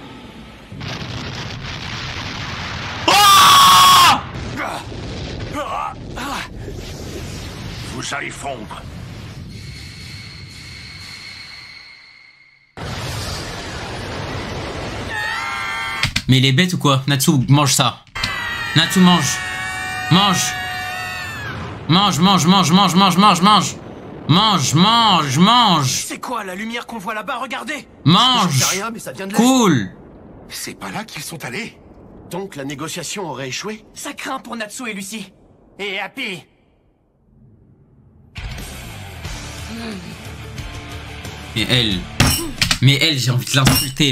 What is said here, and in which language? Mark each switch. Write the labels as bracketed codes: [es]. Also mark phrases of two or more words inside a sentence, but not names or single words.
[fr] Vous allez fondre. Mais il est bête ou quoi? Natsu, mange ça. Natsu, mange. Mange. Mange, mange, mange, mange, mange, mange, mange. Mange, mange, mange. C'est quoi la lumière qu'on voit là-bas? Regardez! Mange. Je sais rien, mais ça vient de l'Est. Cool. C'est pas là qu'ils sont allés? Donc la négociation aurait échoué? Ça craint pour Natsu et Lucie. Et Happy? Mais elle, j'ai envie de l'insulter.